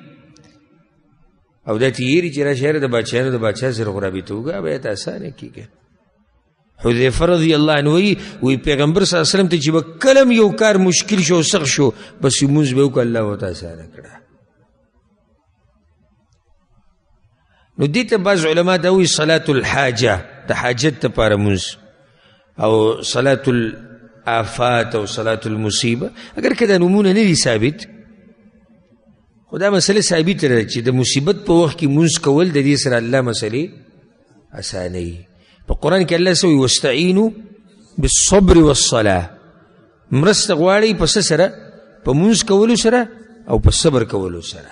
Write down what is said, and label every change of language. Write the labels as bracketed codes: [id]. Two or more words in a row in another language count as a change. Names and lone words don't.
[ps] او دا تیری چې را شهر د بادشاهانو د بادشاه سره خو رابطه وکړه بیا ته اسانه کېږي. حذیفه [ar] رضی الله عنه [ps] وی پیغمبر [ar] صلی الله علیه وسلم [ps] ته چې به کله یو کار مشکل شو سخت شو بس لمونځ به وکړه الله ورته اسانه کړه. نو دې ته بعض علما دا وایي [ar] صلاة الحاجه، [ps] د حاجت دپاره مونځ، او [ar] صلاة الآفات [ps] او [ar] صلاة المصیبه. [ps] اگر که دا نومونه نه دي ثابت خو دا مسئله ثابت ده چې د مصیبت په وخت کې مونځ کول د دې سره الله مسئلې اسانوي. په قرآن کې الله څه وایي؟ [ar] واستعینوا بالصبر والصلاة، [ps] مرسته غواړئ په څه سره؟ په مونځ کولو سره او په صبر کولو سره.